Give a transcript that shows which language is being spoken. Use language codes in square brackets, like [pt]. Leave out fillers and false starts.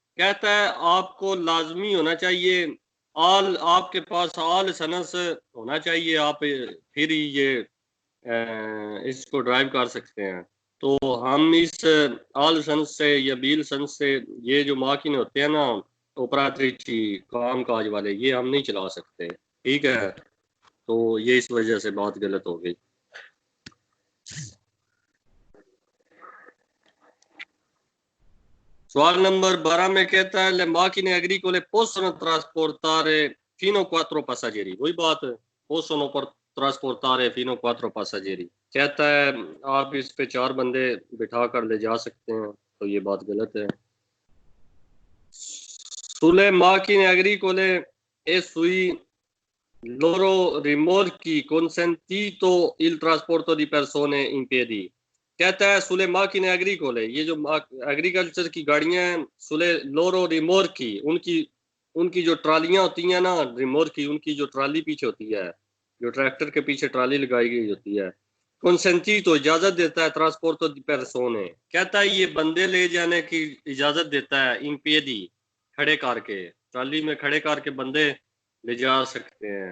[hi] कहता है आपको लाजमी होना चाहिए आपके पास लाइसेंस होना चाहिए, आप फिर ही ये इसको ड्राइव कर सकते हैं। तो हम इस आल सन से या बील सन से ये जो माकिने होते हैं ना ऑपरेटरी काम काज वाले, ये हम नहीं चला सकते। ठीक है, तो ये इस वजह से बात गलत हो गई। सवाल नंबर 12 में कहता है [it] le macchine agricole possono trasportare fino a 4 passeggeri। [hi] वही बात है, [it] possono trasportare fino a 4 passeggeri। [hi] कहता है आप इस पे 4 बंदे बिठा कर ले जा सकते हैं, तो ये बात गलत है। [it] sulle macchine agricole e sui loro rimorchi consentito il trasporto di persone in piedi। [hi] कहता है सुले माकिने एग्रीकोले, ये जो एग्रीकल्चर की गाड़ियां हैं, सुले लोरो रिमोर्की, उनकी जो ट्रालियां होती हैं ना, रिमोर्की उनकी जो ट्राली पीछे होती है, जो ट्रैक्टर के पीछे ट्राली लगाई गई होती है। कंसेंटी तो इजाजत देता है, ट्रांसपोर्ट तो पेरसोने कहता है ये बंदे ले जाने की इजाजत देता है, इन पेदी खड़े करके, ट्राली में खड़े करके बंदे ले जा सकते हैं।